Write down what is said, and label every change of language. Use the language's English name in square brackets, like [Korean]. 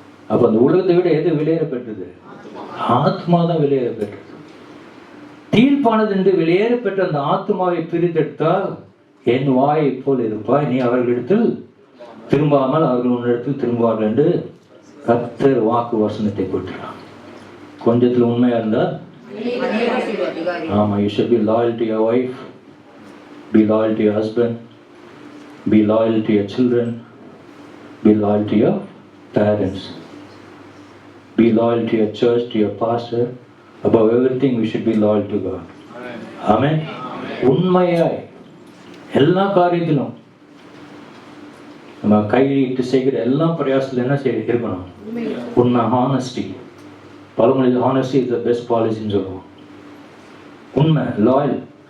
[Tamil] அப்ப அந்த உலகத்தை விட எது வெளியேற பெற்றது? ஆத்மா தான் வெளியேற பெற்றது. தீர்ப்பானது என்று வெளியேற பெற்ற அந்த ஆத்மாவை பிரித்தெடுத்தால் என் வாயை போல் இருப்பாய், நீ அவர்களிடத்தில் திரும்பாமல் அவர்கள் உன்னிடத்தில் திரும்புவார்கள் என்று கர்த்தர் வாக்கு வசனத்தை கொடுக்கிறான். கொஞ்சத்துல உண்மையா இருந்தா ஆமா, [English] you should be loyal to your wife, be loyal to your husband, be loyal to your children, be loyal to your parents, be loyal to your church, to your pastor. Above everything we should be loyal to God. Amen. [Tamil] உண்மையாய் எல்லா காரியத்திலும் நம்ம கையிட்டு செய்கிற எல்லா பிரயாசத்துல என்ன இருக்கணும்? உண்மை, ஹானஸ்டி. பழமொழி [English] honesty is the best பாலிசின்னு [Tamil] சொல்லுவோம். உண்மை, லாயல்.